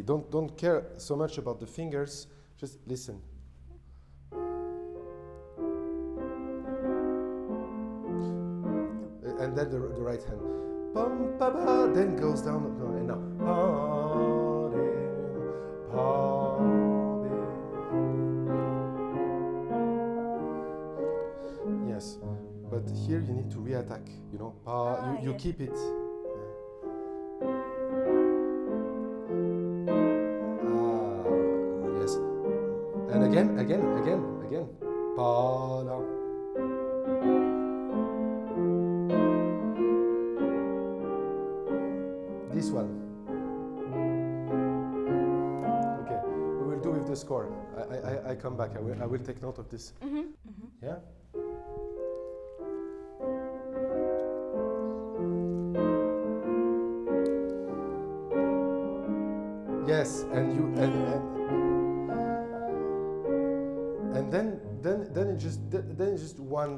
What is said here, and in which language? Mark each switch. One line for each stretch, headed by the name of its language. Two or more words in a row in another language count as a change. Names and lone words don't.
English: Don't care so much about the fingers. Just listen. And then the right hand. Bum, ba, ba, then goes down. No, and now. Pa, de, pa, de. Yes, but here you need to re-attack. You know, pa. You yes. keep it. Yes. And again. Pa, la. This one. Okay, we will do with the score. I come back. I will take note of this. Yeah. Yes, and you and then it's just one.